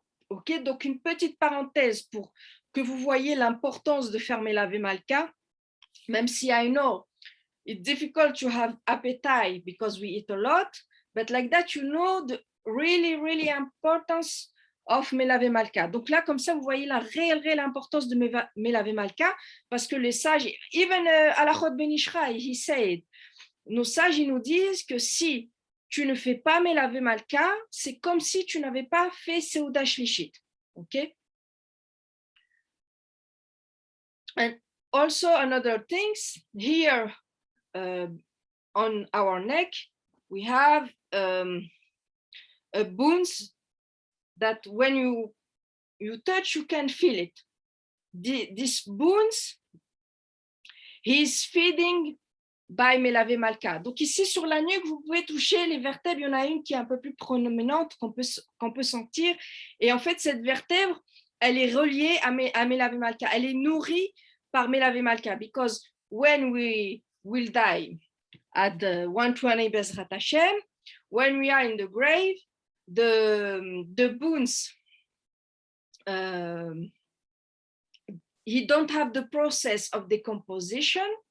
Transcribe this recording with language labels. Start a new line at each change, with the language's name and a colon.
French: Ok, donc une petite parenthèse pour que vous voyez l'importance de faire Melave Malka, même si
English: I know it's difficult to have appetite because we eat a lot, but like that, you know really importance of Melave Malka.
French: Donc là, comme ça, vous voyez la réelle importance de Melave Malka, parce que les sages,
English: even Alachot Ben Ishraï, he said,
French: nos sages, ils nous disent que si tu ne fais pas Melave Malka, c'est comme si tu n'avais pas fait Seuda Shlishit.
English: Okay? And also another things, here on our neck, we have a bones that when you touch, you can feel it. This bones, he's feeding by Melave Malka.
French: Donc ici sur la nuque, vous pouvez toucher les vertèbres. Il y en a une qui est un peu plus proéminente, qu'on peut sentir. Et en fait, cette vertèbre, elle est reliée à Melave Malka. Elle est nourrie par Melave Malka.
English: Because when we will die at the 120 Bezrat Hashem, when we are in the grave, the bones, he don't have the process of decomposition.